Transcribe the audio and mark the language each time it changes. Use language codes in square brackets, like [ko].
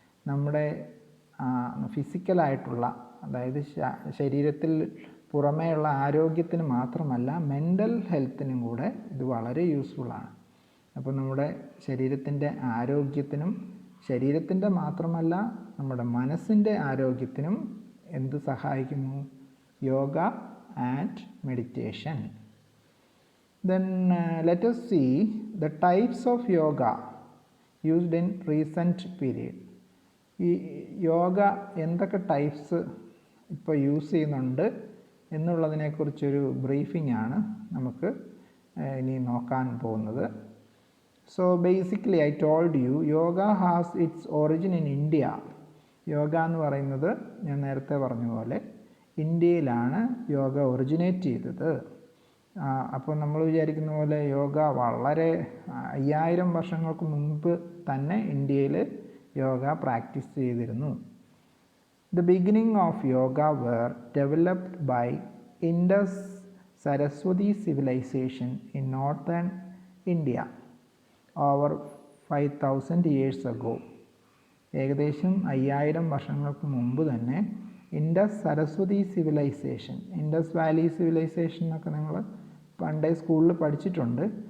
[ml] നമ്മുടെ ഫിസിക്കലായിട്ടുള്ള, അതായത് ശരീരത്തിൽ പുറമേയുള്ള ആരോഗ്യത്തിന് മാത്രമല്ല, മെൻ്റൽ ഹെൽത്തിനും കൂടെ ഇത് വളരെ യൂസ്ഫുള്ളാണ്. അപ്പോൾ നമ്മുടെ ശരീരത്തിൻ്റെ ആരോഗ്യത്തിനും, ശരീരത്തിൻ്റെ മാത്രമല്ല നമ്മുടെ മനസ്സിൻ്റെ ആരോഗ്യത്തിനും എന്ത് സഹായിക്കുന്നു? [en] Yoga and meditation. Then let us see the types of yoga used in recent period. [ml] ഈ യോഗ എന്തൊക്കെ ടൈപ്സ് ഇപ്പോൾ യൂസ് ചെയ്യുന്നുണ്ട് എന്നുള്ളതിനെക്കുറിച്ചൊരു ബ്രീഫിംഗ് ആണ് നമുക്ക് ഇനി നോക്കാൻ പോകുന്നത്. [en] So basically I told you, yoga has its origin in India. [ml] Yoga എന്ന് പറയുന്നത് ഞാൻ നേരത്തെ പറഞ്ഞ പോലെ ഇന്ത്യയിലാണ് യോഗ ഒറിജിനേറ്റ് ചെയ്തത്. അപ്പോൾ നമ്മൾ വിചാരിക്കുന്ന പോലെ യോഗ വളരെ 5000 വർഷങ്ങൾക്ക് മുമ്പ് തന്നെ ഇന്ത്യയിൽ യോഗ പ്രാക്ടീസ് ചെയ്തിരുന്നു. [en] The beginning of yoga were developed by Indus Saraswati civilization in northern India over 5000 years ago. [ml] ഏകദേശം 5000 വർഷങ്ങൾക്ക് മുമ്പ് തന്നെ Indus Saraswati civilisation, Indus Valley civilisation എന്നൊക്കെ നിങ്ങൾ പണ്ടേ സ്കൂളിൽ പഠിച്ചിട്ടുണ്ട്.